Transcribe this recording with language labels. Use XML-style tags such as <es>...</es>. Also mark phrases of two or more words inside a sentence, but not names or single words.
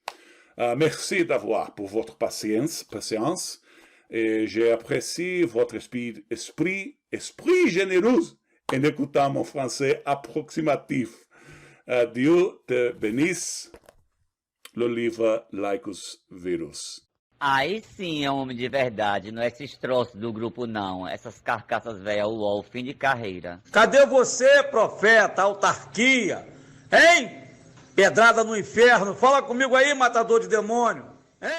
<fr>Merci d'avoir pour votre patience et j'apprécie votre esprit généreux en écoutant mon français approximatif. Dieu te bénisse. Le livre Laicus Virus.</fr> <pt>Aí sim é um homem de verdade, não é esses troços do grupo não, essas carcaças velhas UOL, fim de carreira. Cadê você, profeta, autarquia? Hein? Pedrada no inferno, fala comigo aí, matador de demônio. Hein?</pt>